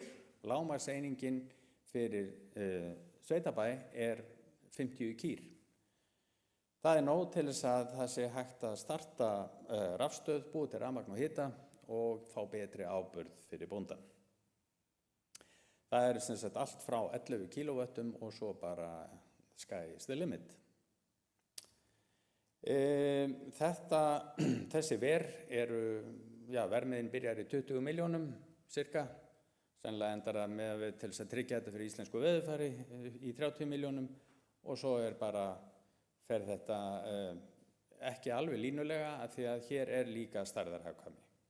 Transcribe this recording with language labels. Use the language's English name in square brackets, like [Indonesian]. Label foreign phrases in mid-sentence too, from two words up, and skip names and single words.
[Icelandic] Lágmarkseiningin fyrir sveitabæ 50 kýr. Það nóg til þess að það sé hægt að starta rafstöð, búið til rafmagn og hita og fá betri áburð fyrir bóndann. Það sem sagt allt frá 11 kW og svo bara [English] sky's the limit. [Icelandic] Þessi ver vermiðin byrjar í 20 milljónum cirka, sennilega endar það með til þess að tryggja þetta fyrir íslensku veðurfari í 30 milljónum og svo bara fer þetta ekki alveg línulega af því að hér líka stærðarhagkvæmni.